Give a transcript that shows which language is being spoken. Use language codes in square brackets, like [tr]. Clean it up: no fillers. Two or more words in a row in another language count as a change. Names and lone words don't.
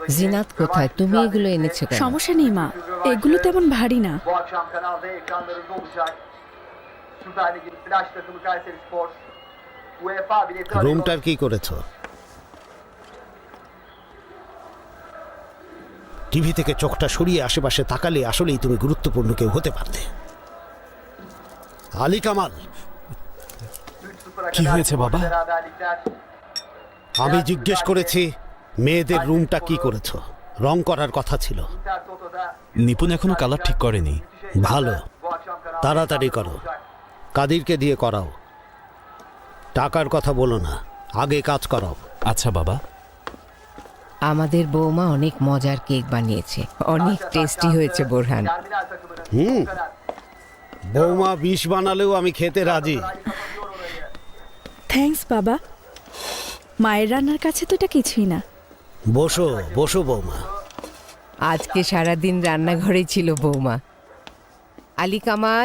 [bn] জিনাত কোথায়? তুমি এগুলো এনেছো কেন? সমস্যা নেই মা, এগুলো তেমন ভারী না। [tr] Bu akşam kanalda ekranlarında olacak. Süper Lig'in flash takımı Kayserispor UEFA bileti arıyor. [bn] রুমটার কি করেছো? টিভি থেকে চোখটা সরিয়ে আশেপাশে তাকালে আসলেই তুমি গুরুত্বপূর্ণ কেউ হতে পারতে। আলী কামাল, [tr] 3-0'a [bn] কি [tr] kadar [bn] হয়েছে বাবা? [tr] beraberlikler. [bn] আমি জিজ্ঞেস করেছি মেয়েদের রুমটা কি করেছো? রং করার কথা ছিল। [tr] Intertoto'da [bn] নিপুণ এখনো কালার ঠিক করেনি। ভালো, [tr] bu akşam kanalda [bn] তাড়াতাড়ি করো। কাদিরকে দিয়ে করাও। টাকার কথা বলো না, আগে কাজ করাও। আচ্ছা বাবা। আমাদের বৌমা অনেক মজার কেক বানিয়েছে, অনেক টেস্টি হয়েছে বোরহান। [tr] Terminal takımının [bn] হুম, [tr] bu kadar. [bn] বৌমা বিষ বানালেও আমি খেতে রাজি। থ্যাঙ্কস বাবা, মায়ের রান্নার কাছে তো এটা কিছুই না। বসো বসো বৌমা। আজকে সারাদিন রান্নাঘরে ছিল বৌমা। আলী কামাল,